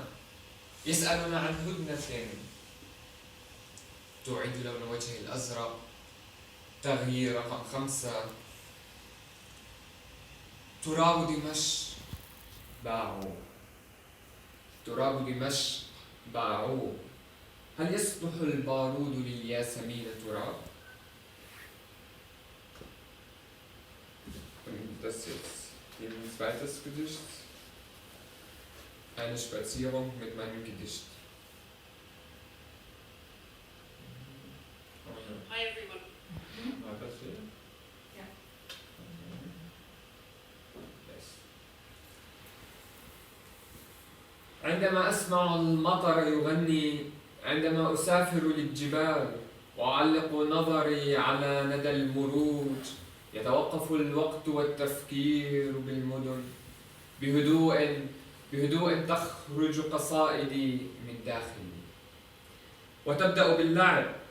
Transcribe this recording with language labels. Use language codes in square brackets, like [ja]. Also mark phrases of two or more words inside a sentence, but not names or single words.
[ar] يسألنا عن هدنة تعيد لون وجهه الأزرق. تغيير رقم 5. تراب دمشق باعوا. تراب دمشق باعوا. هل يصلح البارود للياسمين تراب؟ [de] Und das jetzt ein zweites Gedicht. Eine Spazierung mit meinem Gedicht. [en] Hi everyone. [de] War das hier? Ja. [en] Yes. [ar] عندما أسمع المطر يغني، عندما أسافر للجبال وأعلق نظري على ندى المروج، يتوقف الوقت والتفكير بالمدن بهدوء بهدوء تخرج قصائدي من داخلي وتبدأ باللعب